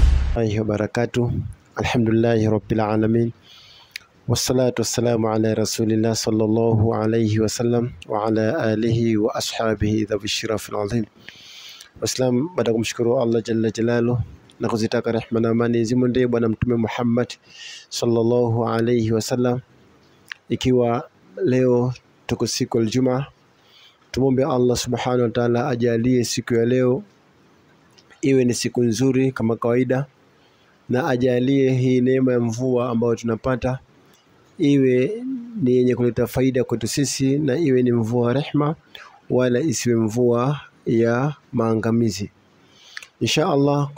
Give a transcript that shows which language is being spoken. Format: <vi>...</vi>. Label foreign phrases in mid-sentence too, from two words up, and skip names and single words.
<ar>الله وبركاته. الحمد لله رب العالمين والصلاة والسلام على رسول الله صلى الله عليه وسلم وعلى آله وأصحابه ذوي الشرف العظيم.</ar> <sw>Waislamu, baada kumshukuru Allah</sw> <ar>جل جلاله</ar> <sw>na kuzitaka rehema na amani zimwendee bwana mtume Muhammad sallallahu</sw> <ar>عليه وسلم,</ar> <sw>ikiwa leo tuko siku ya Ijumaa, tumombe Allah</sw> <ar>سبحانه وتعالى</ar> <sw>ajalie siku ya leo iwe ni siku nzuri kama kawaida, na ajalie hii neema ya mvua ambayo tunapata iwe ni yenye kuleta faida kwetu sisi, na iwe ni mvua rehma wala isiwe mvua ya maangamizi</sw> <ar>إن شاء الله.</ar>